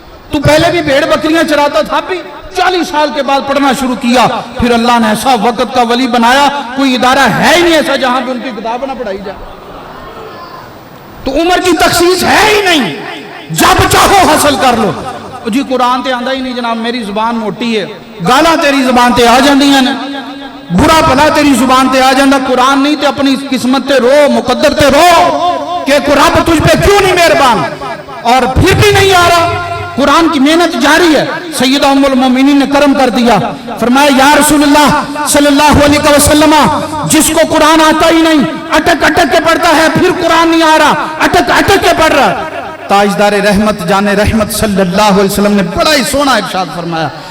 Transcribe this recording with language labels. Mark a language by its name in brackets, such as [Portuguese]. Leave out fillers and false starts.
[Urdu] تو پہلے بھی بھیڑ بکریاں چراتا تھا، بھی 40 سال کے بعد پڑھنا شروع کیا. پھر اللہ نے ایسا وقت کا ولی بنایا، کوئی ادارہ ہے ہی نہیں ایسا جہاں پہ ان کی کتاب نہ پڑھائی جائے. تو عمر کی تخصیص ہے ہی نہیں، جب چاہو حاصل کر لو. [Punjabi] جی قرآن تے آندہ ہی نہیں جناب، [Urdu] میری زبان موٹی ہے، [Punjabi] گالا تیری زبان تے آ جاندی ہیں، برا بھلا تیری زبان تے آ جاندہ. قرآن نہیں تے اپنی قسمت تے رو، مقدر تے رو [Urdu] کہ رب تجھ پہ کیوں نہیں مہربان. اور پھر بھی نہیں آ رہا. قرآن کی محنت جاری ہے. سیدہ ام المومنین نے کرم کر دیا، فرمایا یا رسول اللہ صلی اللہ علیہ وسلم، جس کو قرآن آتا ہی نہیں اٹک اٹک کے پڑھتا ہے، پھر قرآن نہیں آ رہا، اٹک اٹک کے پڑھ رہا. تاجدار رحمت جان رحمت صلی اللہ علیہ وسلم نے بڑا ہی سونا ارشاد فرمایا.